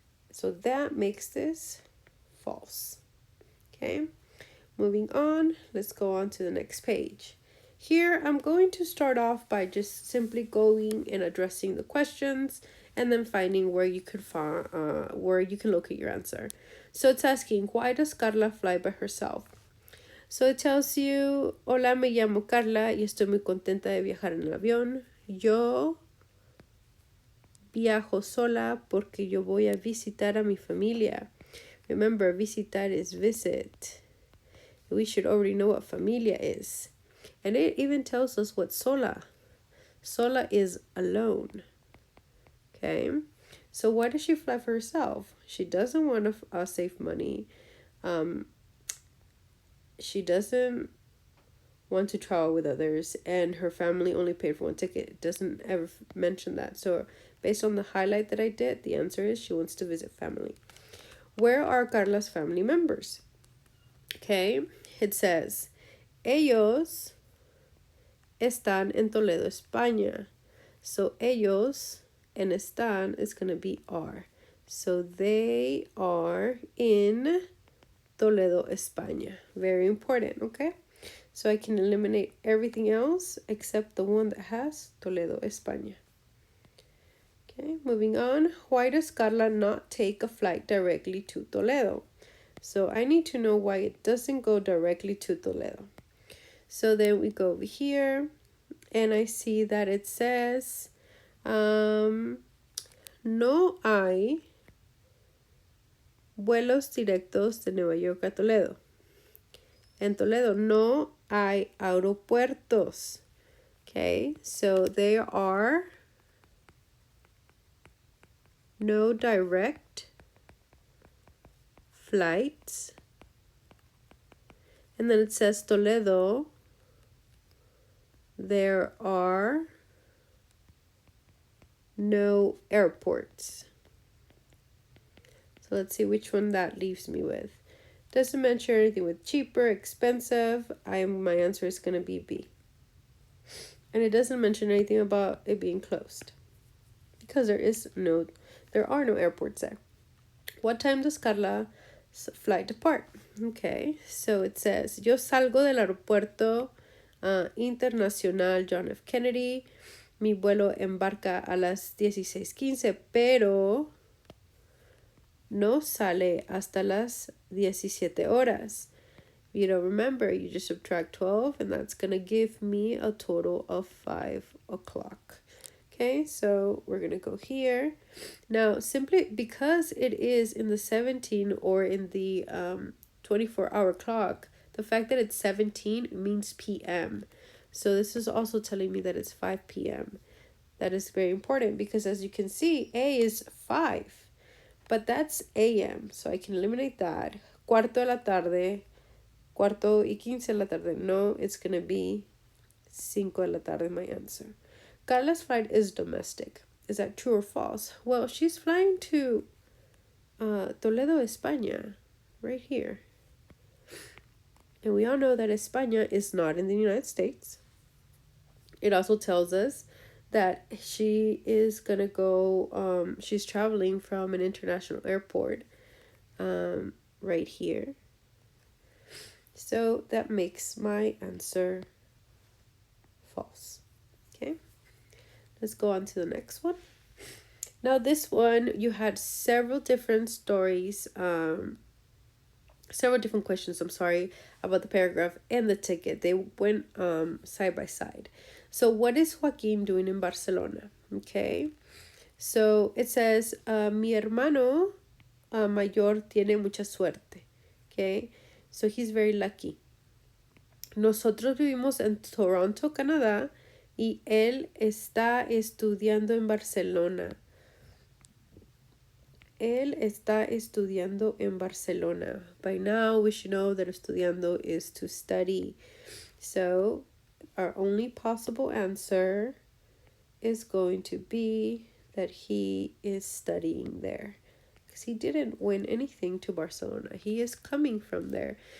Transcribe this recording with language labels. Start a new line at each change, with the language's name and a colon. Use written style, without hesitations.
English: So that makes this false. Okay, moving on, let's go on to the next page. Here, I'm going to start off by just simply going and addressing the questions and then finding where you can locate your answer. So it's asking, why does Carla fly by herself? So it tells you,
Spanish: hola, me llamo Carla y estoy muy contenta de viajar en el avión. Yo viajo sola porque yo voy a visitar a mi familia.
English: Remember, visitar is visit. We should already know what familia is. And it even tells us what sola. Sola is alone. Okay. So why does she fly for herself? She doesn't want to save money. She doesn't want to travel with others, and her family only paid for 1 ticket. It doesn't ever mention that. So based on the highlight that I did, the answer is she wants to visit family. Where are Carla's family members? Okay. It says,
Spanish: ellos están en Toledo, España.
English: So ellos and están is going to be are. So they are in Toledo, España. Very important, okay? So I can eliminate everything else except the one that has Toledo, España. Okay, moving on. Why does Carla not take a flight directly to Toledo? So I need to know why it doesn't go directly to Toledo. So then we go over here, and I see that it says,
Spanish: no hay vuelos directos de Nueva York a Toledo. En Toledo no hay aeropuertos.
English: Okay, so there are no direct flights. And then it says Toledo, there are no airports. So let's see which one that leaves me with. Doesn't mention anything with cheaper, expensive. My answer is going to be B. And it doesn't mention anything about it being closed, because there are no airports there. What time does Carla's flight depart? Okay, so it says,
Spanish: yo salgo del aeropuerto internacional John F. Kennedy. Mi vuelo embarca a las 16:15, pero no sale hasta las 17 horas.
English: If you don't remember, you just subtract 12, and that's going to give me a total of 5 o'clock. Okay, so we're going to go here. Now, simply because it is in the 17 or in the 24-hour clock, the fact that it's 17 means PM. So this is also telling me that it's 5 p.m. That is very important because, as you can see, A is 5, but that's AM. So I can eliminate that.
Spanish: Cuarto de la tarde, cuarto y 15 de la tarde.
English: No, it's going to be 5
Spanish: de la tarde,
English: my answer. Carla's flight is domestic. Is that true or false? Well, she's flying to Toledo, España, right here. And we all know that España is not in the United States. It also tells us that she is going to go, she's traveling from an international airport right here. So that makes my answer false. Okay. Let's go on to the next one. Now this one, you had several different stories, several different questions, about the paragraph and the ticket. They went side by side. So what is Joaquin doing in Barcelona? Okay. So it says,
Spanish: mi hermano mayor tiene mucha suerte.
English: Okay. So he's very lucky.
Spanish: Nosotros vivimos en Toronto, Canadá, y él está estudiando en Barcelona. Él está estudiando en Barcelona.
English: By now, we should know that estudiando is to study. So, our only possible answer is going to be that he is studying there. Because he didn't win anything to Barcelona. He is coming from there.